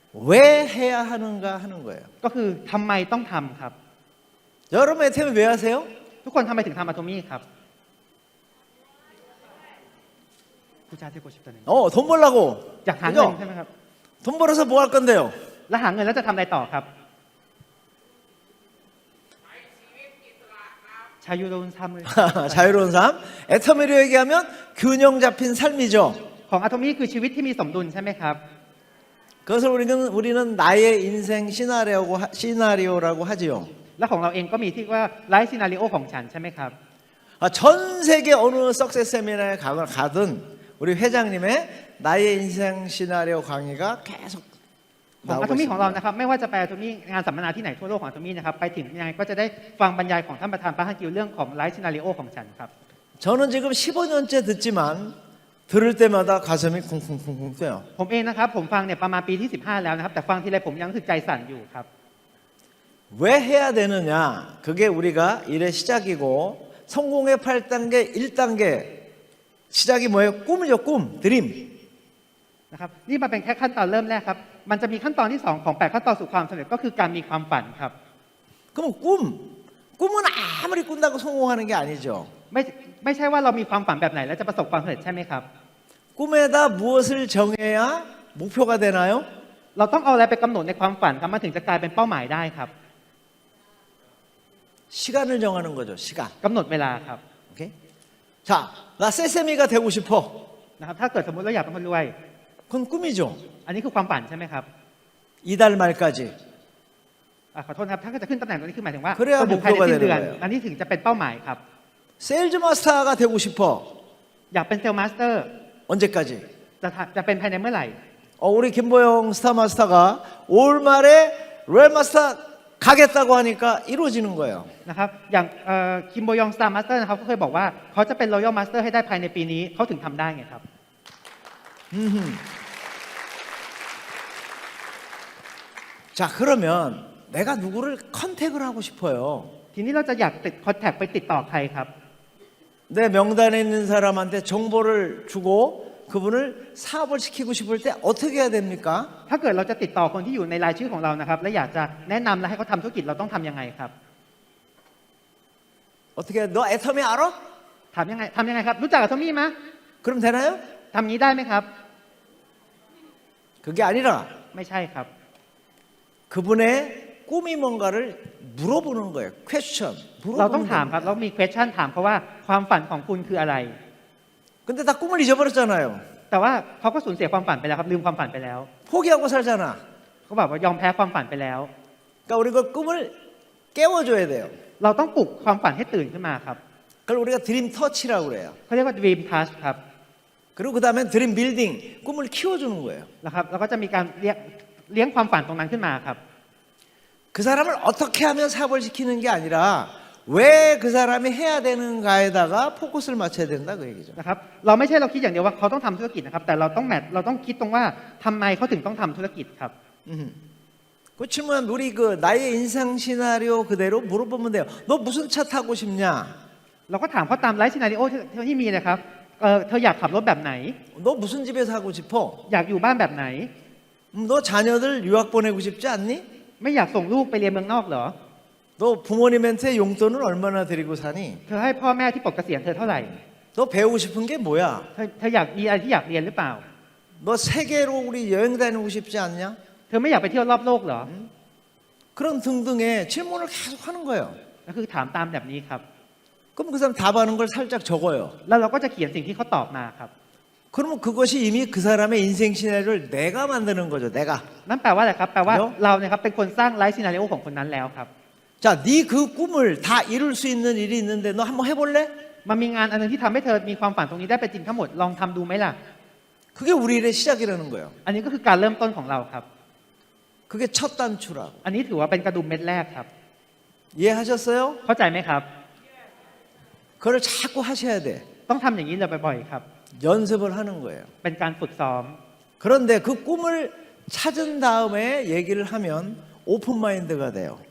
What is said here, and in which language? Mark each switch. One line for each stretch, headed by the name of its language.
Korean: 왜 해야 하는가 하는 거예요.
Thai: ก็คือทำไมต้องทำครับ
Korean: 여러분 애템을 왜 하세요?
Thai: ทุกคนทำไมถึงทำอะโทมี่ครับผู้ชายที่โกชิปตัวหนึ่ง
Korean: 돈 벌라고.
Thai: อยากหาเงิน
Korean: 그죠?
Thai: ใช่ไหมครับ
Korean: 돈 벌어서 뭐 할 건데요?
Thai: แล้วหาเงินแล้วจะทำอะไรต่อครับชายุโรนทำเลย
Korean: 자유로운 삶. 애터미로 얘기하면 균형 잡힌 삶이죠.
Thai: ของอะโทมี่คือชีวิตที่มีสมดุลใช่ไหมครับ
Korean: 그것을 우리는 나의 인생 시나리오라고 하지요.
Thai: และของเราเองก็มีที่ว่าไลฟ์ซีนาริโอของฉันใช่ไหมครับ
Korean: 전 세계 어느 석세스 세미나에 가든 우리 회장님의 나의 인생 시나리오 강의가 계속
Thai: ของอะ
Korean: 나오고
Thai: โทมี่ของเรา
Korean: 있습니다.
Thai: นะครับไม่ว่าจะไปอะโทมี่งานสัมมนาที่ไหนทั่วโลกของอะโทมี่นะครับไปถึงยังไงก็จะได้ฟังบรรยายของท่านประธานพระฮันกิวเรื่องของไลฟ์ซีนาริโอของฉันครับ
Korean: 저는 지금 15년째 듣지만 들을 때마다 가슴이 쿵쿵쿵쿵 뛰어요.
Thai: ผมเองนะครับผมฟังเนี่ยประมาณปีที่15แล้วนะครับแต่ฟังทีไรผมยังรู้สึกใจสั่นอยู่ครับ
Korean: 왜 해야 되느냐? 그게 우리가 일의 시작이고 성공의 8단계, 1단계 시작이 뭐예요? 꿈이죠, 꿈, 드림.
Thai: นะครับนี่มาเป็นแค่ขั้นตอนเริ่มแรกครับมันจะมีขั้นตอนที่2ของ8ขั้นตอนสู่ความสำเร็จก็คือการมีความฝันครับ
Korean: 그럼 꿈은 아무리 꾼다고 성공하는 게 아니죠.
Thai: ไม่ใช่ว่าเรามีความฝันแบบไหนแล้วจะประสบความสำเร็จใช่ไหมครับ
Korean: 꿈에다 무엇을 정해야 목표가 되나요?
Thai: เราต้องเอาอะไรไปกำหนดในความฝันครับมันถึงจะกลายเป็นเป้าหมายได้ครับ
Korean: 시간을 정하는 거죠. 시간.
Thai: กำหนดเวลาครับ
English: 오케이?
Korean: 자, 나 세세미가 되고 싶어.
Thai: นะครับถ้าเกิดสมมติเราอยากเป็นคนรวย
Korean: 그건 꿈이죠.
Thai: อันนี้คือความฝันใช่ไหมครับ
Korean: 이달 말까지.
Thai: ขอโทษครับถ้าจะขึ้นตำแหน่งตรงนี้คือหมายถึงว่า
Korean: 그래야
Thai: จะอยู่ภายในสิ้นเดือน
Korean: 목표가 되는 거예요.
Thai: อันนี้ถึงจะเป็นเป้าหมายครับ
Korean: 세일즈 마스터가 되고 싶어.
Thai: อยากเป็นเซลล์มาสเตอร์
Korean: 언제까지?
Thai: จะเป็นภายในเมื่อไหร่
Korean: 우리 김보영 스타 마스터가 올 말에 로얄 마스터 가겠다고 하니까 이루어지는 거예요.
Thai: นะครับอย่างคิมโบยองสตาร์มาสเตอร์นะครับเขาเคยบอกว่าเขาจะเป็นรอยัลมาสเตอร์ให้ได้ภายในปีนี้เขาถึงทำได้ไงครับ
Korean: 자, 그러면 내가 누구를 컨택을 하고 싶어요.
Thai: ทีนี้เราจะอยากติดคอนแทคไปติดต่อใครครับ
Korean: 내 명단에 있는 사람한테 정보를 주고 그분을 사업을 시키고 싶을 때 어떻게 해야 됩니까?
Thai: ถ้าเกิดเราจะติดต่อคนที่อยู่ในรายชื่อของเรานะครับและอยากจะแนะนำและให้เขาทำธุรกิจเราต้องทำยังไงครับ
Korean: 어떻게 너 애터미 알아?
Thai: ทำยังไงครับรู้จักกับโทมี่ไหม
Korean: 그럼 되나요?
Thai: ทำงี้ได้ไหมครับ
Korean: 그게 아니라
Thai: ไม่ใช่ครับ
Korean: 그분의 꿈이 뭔가를 물어보는 거예요. 퀘스천.
Thai: เราต้อง
Korean: 물어보는
Thai: ถามครับ
Korean: 겁니다.
Thai: แล้วมี question ถามเขาว่าความฝันของคุณคืออะไร
Korean: 근데 다 꿈을 잊어버렸잖아요.
Thai: แต่ว่าเขาก็สูญเสียความฝันไปแล้วครับลืมความฝันไปแล้ว
Korean: 포기하고 살잖아.
Thai: เขาบอกว่ายอมแพ้ความฝันไปแล้ว
Korean: 그러니까 우리 그 꿈을 깨워줘야 돼요.
Thai: เราต้องปลุกความฝันให้ตื่นขึ้นมาครับ
Korean: 그걸 우리가 드림 터치라고 그래요.
Thai: เขาเรียกว่า dream touch ครับ
Korean: 그리고 그 다음에 드림 빌딩, 꿈을 키워주는 거예요.
Thai: นะครับแล้วก็จะมีการเลี้ยงความฝันตรงนั้นขึ้นมาครับ
Korean: 그 사람을 어떻게 하면 사업을 시키는 게 아니라 왜 그 사람이 해야 되는가에다가 포커스를 맞춰야 된다 그 얘기죠.
Thai: นะครับเราไม่ใช่เราคิดอย่างเดียวว่าเขาต้องทำธุรกิจนะครับแต่เราต้องคิดตรงว่าทำไมเขาถึงต้องทำธุรกิจครับ
Korean: 그렇지만 우리 그 나의 인생 시나리오 그대로 물어보면 돼요. 너 무슨 차 타고 싶냐?
Thai: เราก็ถามเขาตามไลฟ์ซีนาริโอที่มีนะครับเธออยากขับรถแบบไหน
Korean: 너 무슨 집에 살고 싶어?
Thai: อยากอยู่บ้านแบบไหน
Korean: 너 자녀들 유학 보내고 싶지 않니?
Thai: ไม่อยากส่งลูกไปเรียนเมืองนอกเหรอ
Korean: 너 부모님한테 용돈을 얼마나 드리고 사니?
Thai: เธอให้พ่อแม่ที่ปลดเกษียณเธอเท่าไหร่
Korean: 너 배우고 싶은 게 뭐야?
Thai: เธออยากมีอะไรที่อยากเรียนหรือเปล่า
Korean: 너 세계로 우리 여행 다니고 싶지 않냐?
Thai: เธอไม่อยากไปเที่ยวรอบโลกเหรอ
Korean: 그런 등등의 질문을 계속 하는 거예요.
Thai: ก็คือถามตามแบบนี้ครับ
Korean: 그럼 그 사람 답하는 걸 살짝 적어요.
Thai: แล้วเราก็จะเขียนสิ่งที่เขาตอบมาครับ
Korean: 그러면 그것이 이미 그 사람의 인생 시나리오를 내가 만드는 거죠. 내가.
Thai: นั่นแปลว่าอะไรครับแปลว่า เดี๋ยว เราเนี่ยครับเป็นคนสร้างไลฟ์ซีนาริโอของคนนั้นแล้วครับ
Korean: 자, 네 그 꿈을 다 이룰 수 있는 일이 있는데 너 한번 해볼래?
Thai: มันมีงานอันนึงที่ทำให้เธอมีความฝันตรงนี้ได้เป็นจริงทั้งหมดลองทำดูไหมล่ะ
Korean: 그게 우리 일의 시작이라는 거예요.
Thai: อันนี้ก็คือการเริ่มต้นของเราครับ
Korean: 그게 첫 단추라고.
Thai: อันนี้ถือว่าเป็นกระดุมเม็ดแรกครับ
Korean: 이해하셨어요?
Thai: เข้าใจไหมครับ
Korean: 그걸 자꾸 하셔야 돼.
Thai: ต้องทำอย่างนี้เลยบ่อยๆครับ
Korean: 연습을 하는 거예요.
Thai: เป็นการฝึกซ้อม
Korean: 그런데 그 꿈을 찾은 다음에 얘기를 하면 오픈 마인드가 돼요.